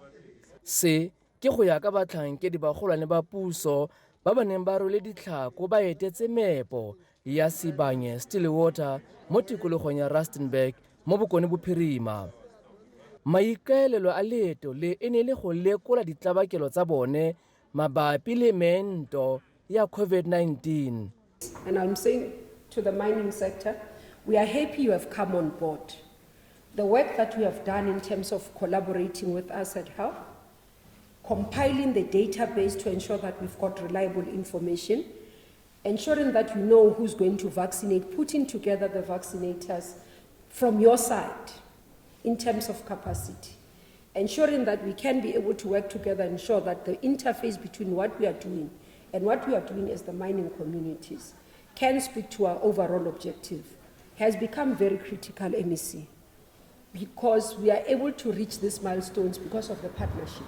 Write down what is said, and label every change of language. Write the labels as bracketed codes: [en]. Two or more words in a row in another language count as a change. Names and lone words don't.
[tn] Se ke go ya ka batlhankedi bagolwane ba puso ba ba neng ba rwele ditlhako ba etetse meepo ya Sibanye Stillwater mo tikologong ya Rustenburg mo Bokone Bophirima. Maikaelelo a leeto le e ne le go lekola ditlabakelo tsa bone mabapi le meento ya COVID-19. [en] And I'm saying to the mining sector, we are happy you have come on board. The work that we have done in terms of collaborating with us at Health, compiling the database to ensure that we've got reliable information, ensuring that you know who's going to vaccinate, putting together the vaccinators from your side in terms of capacity, ensuring that we can be able to work together and ensure that the interface between what we are doing and what we are doing as the mining communities can speak to our overall objective has become very critical, MEC, because we are able to reach these milestones because of the partnership.